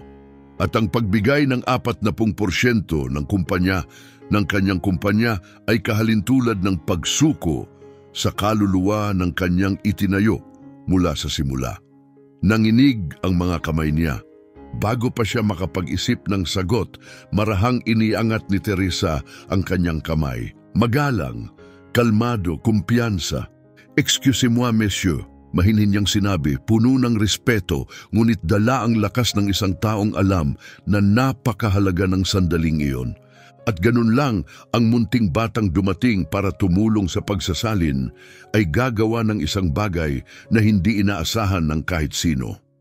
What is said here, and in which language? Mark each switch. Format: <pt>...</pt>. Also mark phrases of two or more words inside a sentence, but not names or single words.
<tl>At ang pagbigay ng 40% ng kanyang kumpanya ay kahalintulad ng pagsuko sa kaluluwa ng kanyang itinayo mula sa simula. Nanginig ang mga kamay niya. Bago pa siya makapag-isip ng sagot, marahang iniangat ni Teresa ang kanyang kamay. Magalang, kalmado, kumpiyansa.</tl> <fr>"Excusez-moi, monsieur,"</fr> <tl>mahinhin niyang sinabi, puno ng respeto, ngunit dala ang lakas ng isang taong alam na napakahalaga ng sandaling iyon. At ganun lang, ang munting batang dumating para tumulong sa pagsasalin ay gagawa ng isang bagay na hindi inaasahan ng kahit sino.</tl>